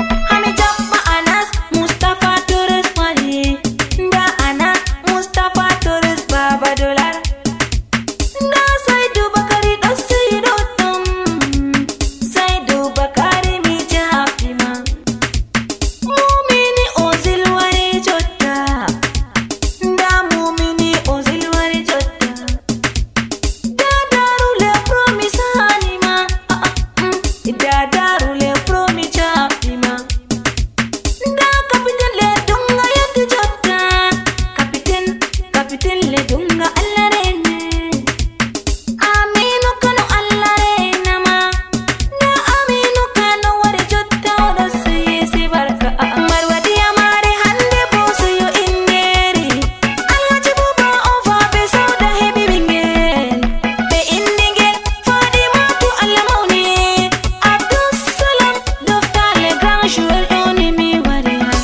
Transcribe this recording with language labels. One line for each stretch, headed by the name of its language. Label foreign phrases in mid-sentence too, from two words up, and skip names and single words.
Fula: Hami jaɓɓa Anas Mustapha Torres wari. Nda Anas Mustapha Torres Baba Dollar. Nda Saidou Bakari ɗo seyi ɗuɗɗum. Saidou Bakari mi jaɓɓi ma. Mumini Ozil wari jotta. Nda Mumini Ozil wari jotta. Dadaru le pro mi sani ma. Ah, ah, mm. Dadaru le pro mi jaɓɓi ma. Nda Capitaine le dunga yetti jotta. Capitaine, Capitaine le dunga Allah rene. Aminu Kano Allah rena ma. Nda Aminu Kano wari jotta oɗo seye se barka. Ah, ah. Marwa diya mare hande bo seyo inderi. Alhaji Buba Ova be sauda hebi bingel. Be indingel Fadimatu Allah mauni. Abdussalam, Dofta
French: le grand joueur
Fula: ɗoni mi wari.